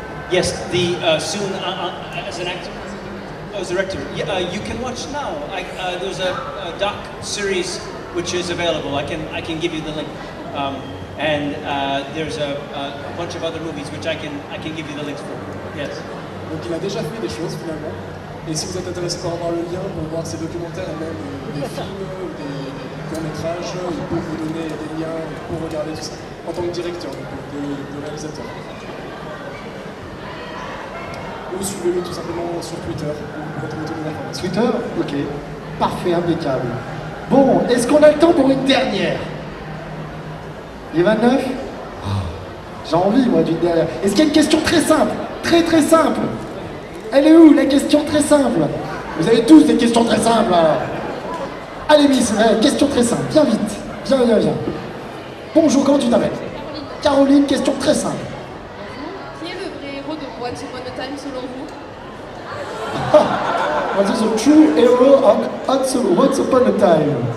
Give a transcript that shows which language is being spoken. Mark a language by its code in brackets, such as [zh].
[en] Yes, soon as an actor, as director. Yeah, you can watch now. There's a doc series which is available. I can give you the link, and there's a bunch of other movies which I can give you the links for. Yes. [fr] Donc il a déjà fait des choses finalement. Et si vous êtes intéressé par avoir le lien pour voir ses documentaires et même des films, des courts-métrages, il peut vous donner des liens pour regarder tout ça en tant que directeur, de réalisateur. Ou suivez-le tout simplement sur Twitter, pour retrouver toutes les informations. Twitter? Ok. Parfait, impeccable. Bon, est-ce qu'on a le temps pour une dernière? Les 29? J'ai envie, moi, d'une dernière. Est-ce qu'il y a une question très simple? Très très simple. Elle est où, la question très simple? Vous avez tous des questions très simples, alors. Allez, Miss, question très simple. Viens vite. Viens. Bonjour, comment tu t'appelles? Caroline, question très simple. Qui est le vrai héros de Once Upon a Time selon vous? [en] What is the true hero of Once Upon a Time?